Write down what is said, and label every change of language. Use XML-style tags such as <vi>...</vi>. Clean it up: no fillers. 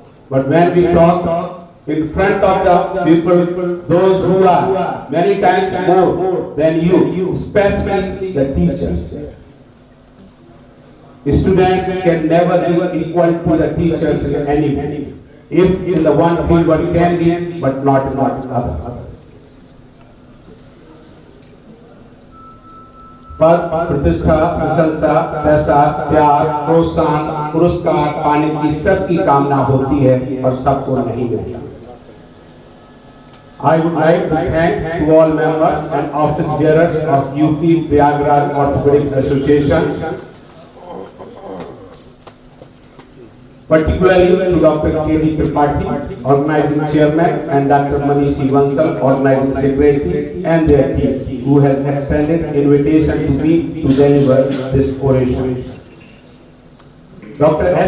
<en>But when we talk in front of the people, those who are many times more than you, especially the teachers. Students can never be equal to the teachers in anything. If in the one field one can be, but not in other.</en> <hi>पद, प्रतिष्ठा, प्रशंसा, पैसा, प्यार, प्रोत्साहन, पुरस्कार पाने की सबकी कामना होती है और सबको नहीं मिलता।</hi> <en>I would like to thank to all members and office bearers of UP Prayagraj Orthopaedic Association, particularly to Dr. K.D. Tripathi, organizing chairman, and Dr. Manishi Bansal, organizing secretary, and their team, who has extended invitation to me to deliver this oration. Dr.</en>